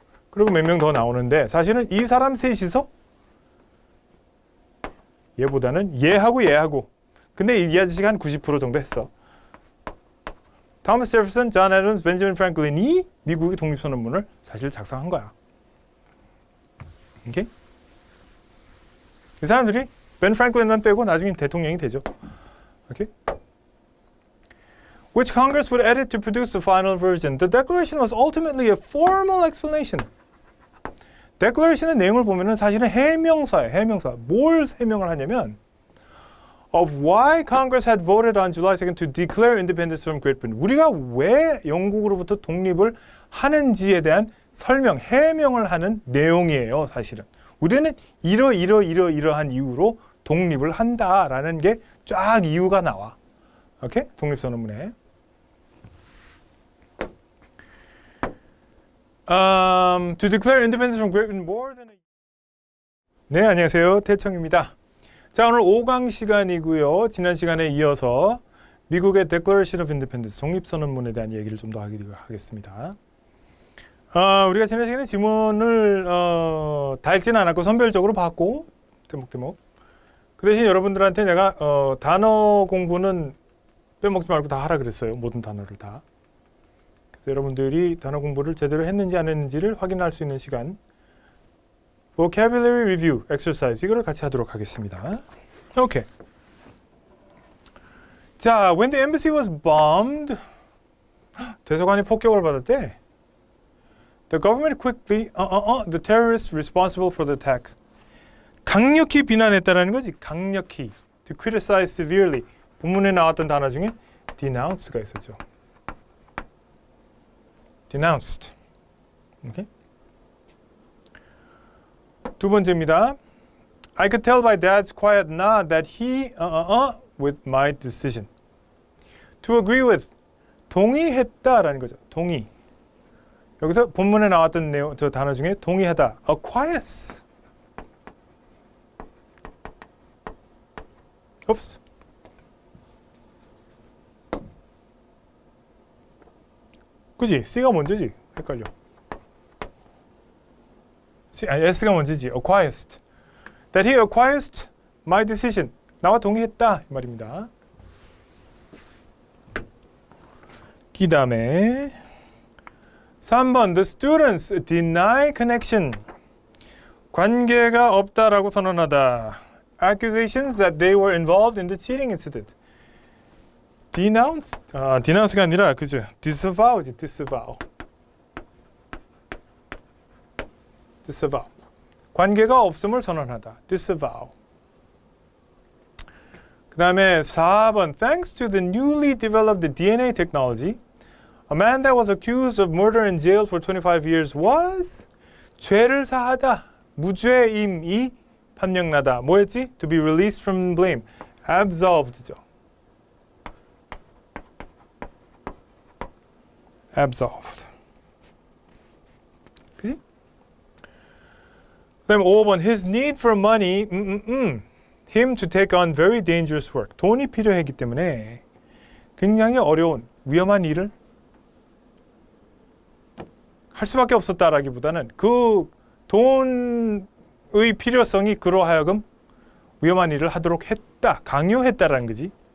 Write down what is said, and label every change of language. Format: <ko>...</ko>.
<ko>그리고 몇 명 더 나오는데 사실은 이 사람 셋이서 얘보다는 얘하고 근데 이 아저씨가 한 90% 정도 했어. 토마스 제퍼슨, 존 애덤스, 벤저민 프랭클린이 미국의 독립선언문을 사실 작성한 거야. 오케이? 이 사람들이 벤 프랭클린만 빼고 나중에 대통령이 되죠. 오케이?</ko> <en>Which Congress would edit to produce the final version. The declaration was ultimately a formal explanation.</en> <ko>Declaration의 내용을 보면은 사실은 해명서예요. 해명서. 뭘 해명을 하냐면</ko> <en>of why Congress had voted on July 2nd to declare independence from Great Britain.</en> <ko>우리가 왜 영국으로부터 독립을 하는지에 대한 설명, 해명을 하는 내용이에요. 사실은. 우리는 이러한 이유로 독립을 한다라는 게 쫙 이유가 나와. 오케이? 독립선언문에.</ko> <en>To declare independence from Great Britain more than a...</en> <ko>네, 안녕하세요. 태청입니다. 자, 오늘 5강 시간이고요. 지난 시간에 이어서 미국의 Declaration of Independence, 독립선언문에 대한 얘기를 좀 더 하겠습니다. 우리가 지난 시간에 지문을 다 읽지는 않았고 선별적으로 봤고 대목. 그 대신 여러분들한테 내가 단어 공부는 빼먹지 말고 다 하라 그랬어요. 모든 단어를 다. 그래서 여러분들이 단어 공부를 제대로 했는지 안 했는지를 확인할 수 있는 시간 Vocabulary Review Exercise 이거를 같이 하도록 하겠습니다. 오케이. 자,</ko> <en>when the embassy was bombed</en> <ko>대사관이 폭격을 받았대.</ko> <en>The government quickly, the terrorists responsible for the attack.</en> <ko>강력히 비난했다라는 거지. 강력히.</ko> <en>To criticize severely.</en> <ko>본문에 나왔던 단어 중에 denounce가 있었죠.</ko> <en>denounced. Okay?</en> <ko>두 번째입니다.</ko> <en>I could tell by Dad's quiet nod that he, with my decision. To agree with.</en> <ko>동의했다라는 거죠. 동의. 여기서 본문에 나왔던 내용, 저 단어 중에 동의하다.</ko> <en>acquiesce. Oops.</en> <ko>그지? C가 먼저지? 헷갈려. S가 먼저지. acquiesced.</ko> <en>That he acquiesced my decision.</en> <ko>나와 동의했다. 이 말입니다. 그 다음에 3번</ko> <en>The students deny connection.</en> <ko>관계가 없다라고 선언하다.</ko> <en>Accusations that they were involved in the cheating incident.</en> <ko>denounce가 아니라 그죠?</ko> <en>disavow지. disavow.</en> <ko>관계가 없음을 선언하다.</ko> <en>disavow.</en> <ko>그 다음에 4번</ko> <en>Thanks to the newly developed DNA technology, a man that was accused of murder and jailed for 25 years was</en> <ko>죄를 사하다. 무죄임이 판명나다. 뭐였지?</ko> <en>To be released from blame. absolved죠. absolved.</en> <ko>그지? 그 다음에 5번</ko> <en>His need for money, him to take on very dangerous work.</en> <ko>돈이 필요했기 때문에 굉장히 어려운, 위험한 일을 할 수밖에 없었다라기보다는 그 돈의 필요성이 그로 하여금 위험한 일을 하도록 했다, 강요했다라는 거지.</ko>